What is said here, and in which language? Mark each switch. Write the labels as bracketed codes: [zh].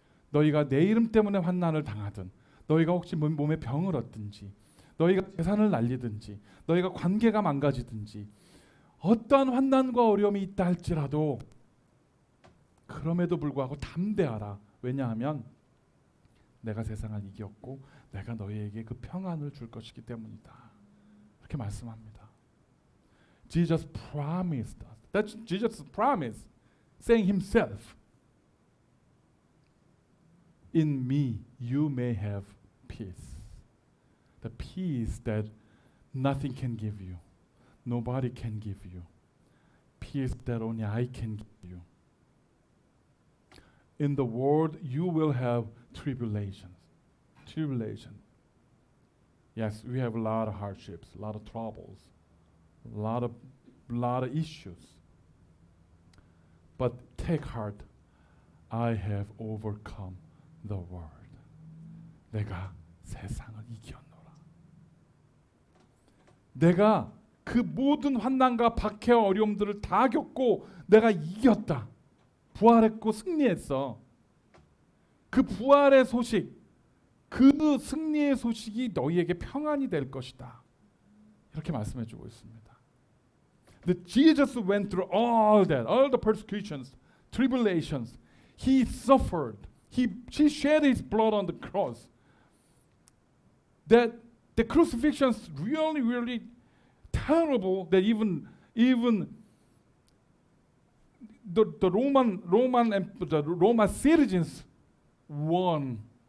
[ko] 너희가 내 이름 때문에 환난을 당하든, 너희가 혹시 몸에 병을 얻든지, 너희가 재산을 날리든지, 너희가 관계가 망가지든지, 어떠한 환난과 어려움이 있다 할지라도 그럼에도 불구하고 담대하라. 왜냐하면 내가 세상을 이겼고 내가 너희에게 그 평안을 줄 것이기 때문이다. 이렇게 말씀합니다. [en] Jesus promised us. That's Jesus' promise, saying himself, in me you may have peace. The peace that nothing can give you. Nobody can give you. Peace that only I can give you. In the world you will have tribulations. Tribulation. Yes, we have a lot of hardships, a lot of troubles, a lot of issues. But take heart, I have overcome the world. [ko] 내가 세상을 이겼노라. 내가 그 모든 환난과 박해와 어려움들을 다 겪고 내가 이겼다. 부활했고 승리했어. 그 부활의 소식, 그 승리의 소식이 너희에게 평안이 될 것이다. 이렇게 말씀해 주고 있습니다. [en] That Jesus went through all that, all the persecutions, tribulations. He suffered. He shed his blood on the cross. That the crucifixion is really, really terrible. That even the Roman citizens won.